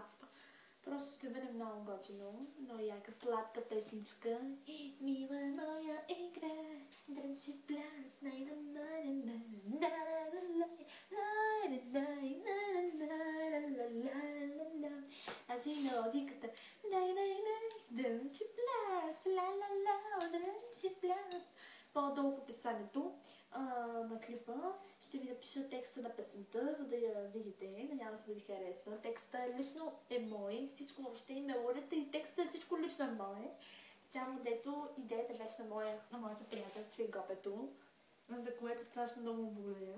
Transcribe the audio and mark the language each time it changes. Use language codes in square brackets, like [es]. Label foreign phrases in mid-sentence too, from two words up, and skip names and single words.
[bg] Просто ще бъде много готино, много яка, сладка песничка. Мила моя игра, дрънчи пляс, аз и мелодиката. Дрънчи пляс, ла-ла-ла, дрънчи пляс. По-долу в описанието на клипа ще ви напиша текста на песента, за да я видите. Надявам се да ви хареса. Текста лично е мой. Всичко въобще и мелодията и текста е всичко лично е мое. Само дето идеята беше на моята приятелче Гопето, за което страшно много благодаря.